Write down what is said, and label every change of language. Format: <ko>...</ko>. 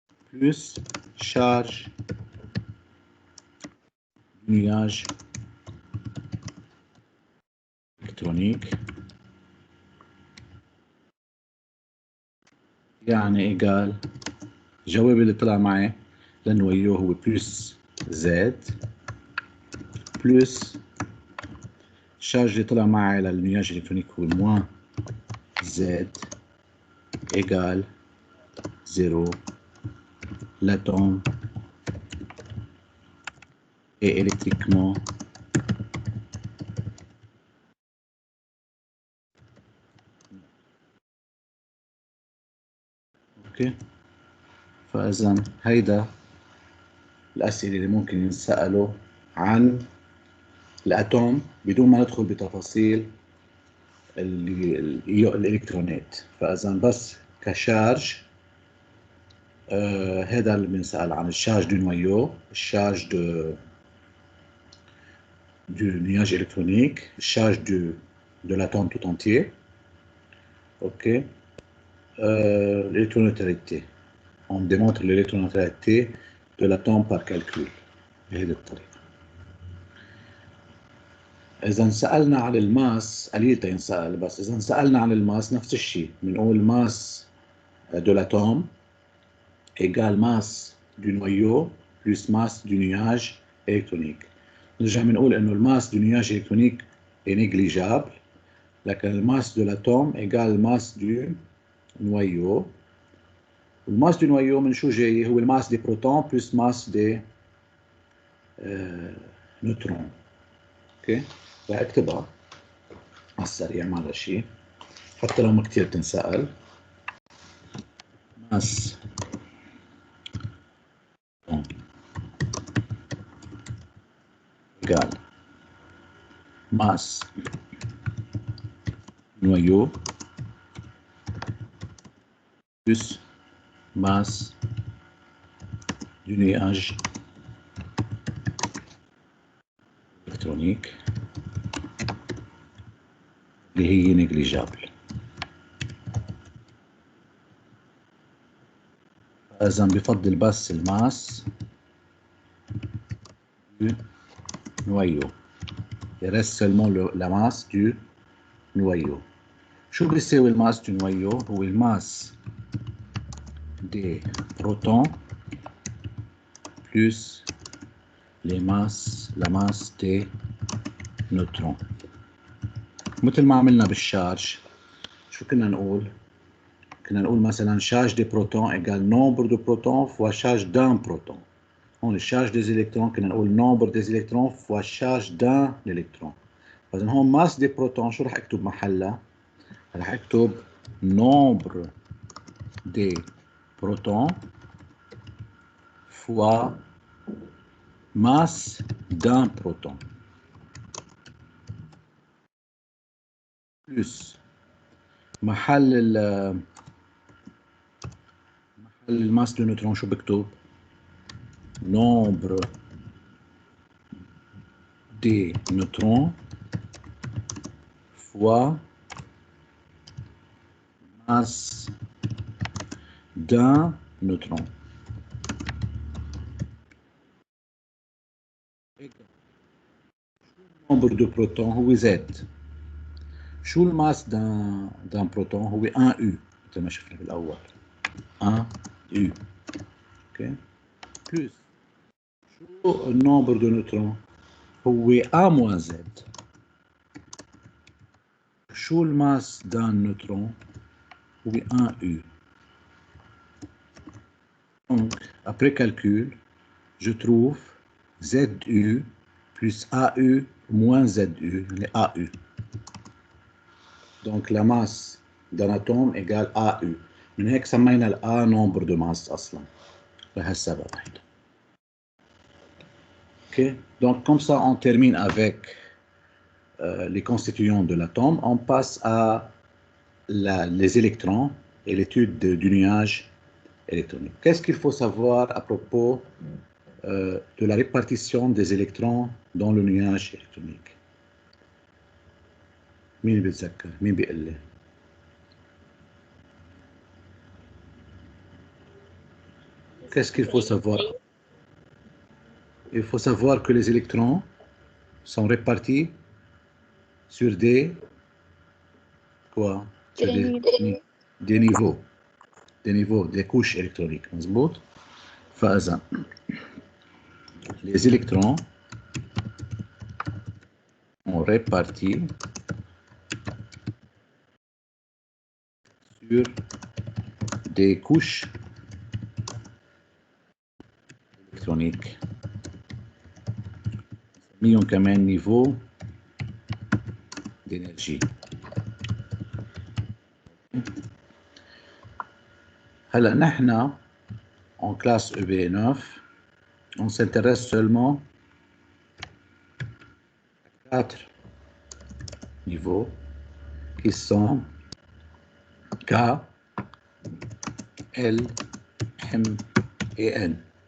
<fr>plus charge du nuage électronique،</fr> <ar>يعني égal الجواب اللي طلع معي للنويو هو بلس زد بلس الشارج اللي طلع معي للنياج الإلكترونيك هو موان زد égal 0.</ar> <fr>L'atome est électriquement اوكي.</fr> <ar>فاذا هيدا الاسئله اللي ممكن ينسالوا عن الاتوم بدون ما ندخل بتفاصيل الالكترونات. فاذا بس كشارج هذا اللي بنسال عن الشارج دو نويو، الشارج</ar> <fr>du nuage électronique, charge de l'atome tout entier. Ok. L'électroneutralité. On démontre l'électroneutralité de l'atome par calcul</fr> <ar>بهذه الطريقة. إذا سألنا عن الماس قليل تنسأل، بس إذا سألنا عن الماس نفس الشيء، بنقول ماس</ar> <fr>de l'atome égale masse du noyau plus masse du nuage électronique.</fr> <ar>نرجع بنقول إنه الماس</ar> <fr>du nuage électronique est négligeable،</fr> <ar>لكن الماس</ar> <fr>de l'atome égale الماس du noyau. الماس du noyau</fr> <ar>من شو جاي؟ هو الماس</ar> <fr>des protons plus masse des neutrons.</fr> <ar>اوكي، رح اكتبها على السريع ما شيء حتى لو ما كثير تنسأل.</ar> <fr>ماس égal masse noyau plus masse du nuage électronique</fr> <ar>اللي هي</ar> <fr>négligeable.</fr> <ar>إذا بفضل بس الماس du noyau.</ar> <fr>Il reste seulement la masse du noyau.</fr> <ar>شو بيساوي الماس</ar> <fr>du noyau؟</fr> <ar>هو الماس</ar> <fr>des protons plus la masse des neutrons.</fr> <ar>مثل ما عملنا بالشارج، شو كنا نقول؟ كنا نقول مثلا</ar> <fr>charge des protons égale nombre de protons fois charge d'un proton.</fr> <ar>هون الشارج</ar> <fr>des électrons</fr> <ar>كنا نقول</ar> <fr>nombre des électrons fois charge d'un électron.</fr> <ar>فإذا هون</ar> <fr>masse des protons</fr> <ar>شو رح اكتب محلها؟ رح اكتب</ar> <fr>nombre des proton fois masse d'un proton plus</fr> <ar>محل الماس دو نيوترون شو بكتب؟</ar> <fr>nombre des neutrons fois masse d'un neutron. Nombre de protons هو Z.</fr> <ar>شو الماس d'un proton هو 1U مثل ما شفنا بالأول 1U. اوكي plus شو النومبر دو نيوترون هو</ar> <fr>A moins Z.</fr> <ar>شو الماس d'un neutron هو 1U.</ar> <fr>Donc après calcul je trouve ZU plus AU moins ZU, les AU. Donc la masse d'un atome égale AU.</fr> <ar>من هيك سمينا ال A</ar> <fr>nombre de masse</fr> <ar>أصلا لهالسبب هيدا.</ar> <fr>Ok, donc comme ça on termine avec les constituants de l'atome. On passe à les électrons et l'étude du nuage électronique. Qu'est-ce qu'il faut savoir à propos de la répartition des électrons dans le nuage électronique?</fr> <ar>مين بيتذكر؟ مين بيقول لي؟</ar> <fr>Qu'est-ce qu'il faut savoir? Il faut savoir que les électrons sont répartis sur des quoi? Sur des niveaux. Des niveaux, des couches électroniques.</fr> <ar>مظبوط؟ فإذا</ar> <fr>les électrons sont répartis sur des couches électroniques.</fr> <ar>نسميهم كمان</ar> <fr>niveau d'énergie.</fr> <ar>هلا نحن</ar> <fr>en classe EB9 on s'intéresse seulement à 4 niveaux qui sont K, L, M et N.</fr>